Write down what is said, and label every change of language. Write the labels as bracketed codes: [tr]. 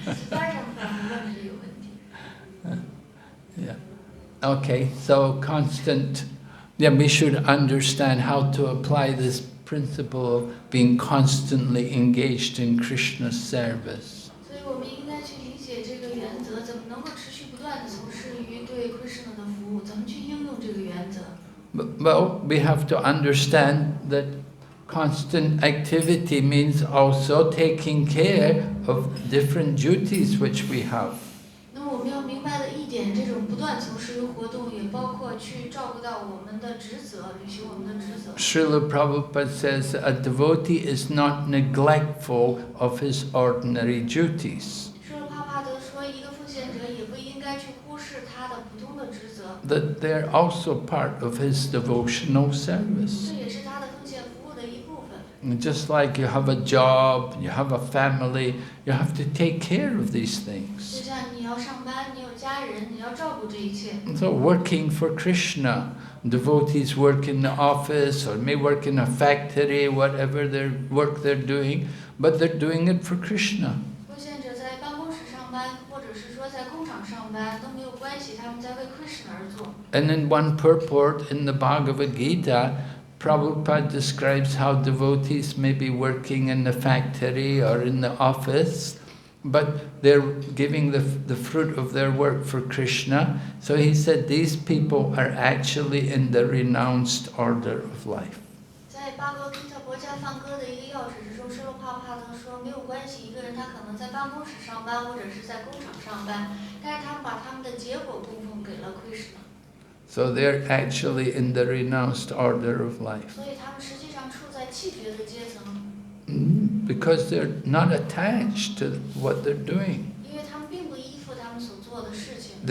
[zh] Sudarshan Prabhu 问这个问题。 [en] Yeah. Okay, so constant... Yeah, we should understand how to apply this principle of being constantly engaged in Krishna's service. [zh] 所以我们应该去理解这个原则，怎么能够持续不断的从事于对 Krishna 的服务，怎么去应用这个原则。 [en] Well, we have to understand that constant activity means also taking care of different duties which we have. [zh] 那么我们要明白的一点，这种不断从事于活动，也包括去照顾到我们的职责，履行我们的职责。 [en] Srila Prabhupada says a devotee is not neglectful of his ordinary duties. [zh] 舍罗帕帕德说，一个奉献者也不应该去忽视他的普通的职责， [en] That they're also part of his devotional service. [zh] 这也是他的奉献服务的一部分。 [en] And just like you have a job, you have a family, you have to take care of these [zh] 就 [en] things. [zh] 像你要上班，你有家人，你要照顾这一切。 [en] So working for Krishna, devotees work in the office or may work in a factory, whatever their work they're doing, but they're doing it for Krishna. [zh] 奉献者在办公室上班，或者是说在工厂上班都没有关系，他们在为 Krishna 而做。 [en] And in one purport in the Bhagavad Gita, Prabhupada describes how devotees may be working in the factory or in the office, but they're giving the fruit of their work for Krishna. So he said these people are actually in the renounced order of life. [zh] 在巴格吉特国家梵歌的一个要旨之中，舍罗帕帕德说没有关系，一个人他可能在办公室上班，或者是在工厂上班，但是他们把他们的结果供奉给了 Krishna， [en] So they're actually in the renounced order of life. [zh] 所以他们实际上处在弃绝的阶层， [en] Because they're not attached to what they're doing. [zh] 因为他们并不依附他们所做的事情，